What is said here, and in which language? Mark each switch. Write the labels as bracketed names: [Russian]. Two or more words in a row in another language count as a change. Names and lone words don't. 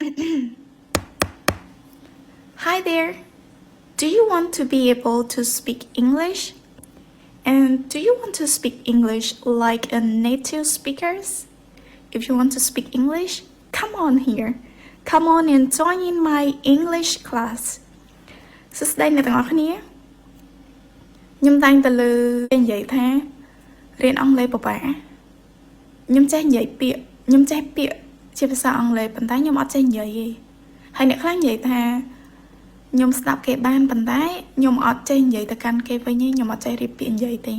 [English] Hi there. Do you want to be able to speak English? And do you want to speak English like a native speakers? If you want to speak English, come on here. Come on and join in my English class. [Khmer] សួស្តីអ្នកទាំងអស់គ្នាខ្ញុំតែងតែលើនិយាយថារៀនអង់គ្លេសពិបាកខ្ញុំចេះនិយាយពាក្យខ្ញុំចេះពាក្យជាភាសាអង់គ្លេសប៉ុន្តែខ្ញុំអត់ចេះនិយាយ ទេហើយអ្នកខ្លះនិយាយថាខ្ញុំស្ដាប់គេបានប៉ុន្តែខ្ញុំអត់ចេះនិយាយទៅកាន់គេវិញទេខ្ញុំអត់ចេះរៀបពាក្យនិយាយទេ